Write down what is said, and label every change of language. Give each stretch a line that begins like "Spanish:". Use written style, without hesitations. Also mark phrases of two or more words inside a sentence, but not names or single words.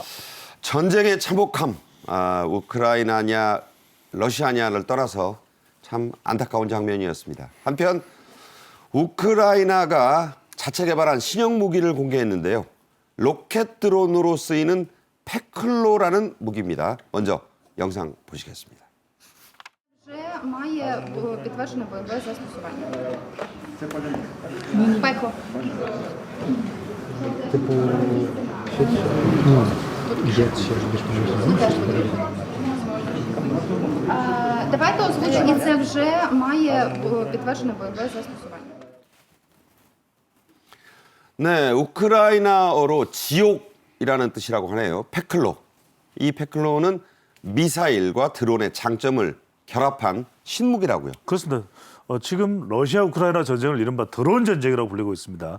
Korean: 전쟁의 참혹함, 우크라이나냐 러시아냐를 떠나서 참 안타까운 장면이었습니다. 한편 우크라이나가 자체 개발한 신형 무기를 공개했는데요. 로켓 드론으로 쓰이는 페클로라는 무기입니다. 먼저 영상 보시겠습니다.
Ukrainian: Вже має підтверджене бойове застосування. Пекло. Це теж потрібно. Давайте озвучимо. І це вже має підтверджене бойове застосування.
Korean: 네, 우크라이나어로 지옥이라는 뜻이라고 하네요. 페클로. 이 페클로는 미사일과 드론의 장점을 결합한 신무기라고요. 그렇습니다. 지금 러시아 우크라이나 전쟁을 이른바 드론 전쟁이라고 불리고 있습니다.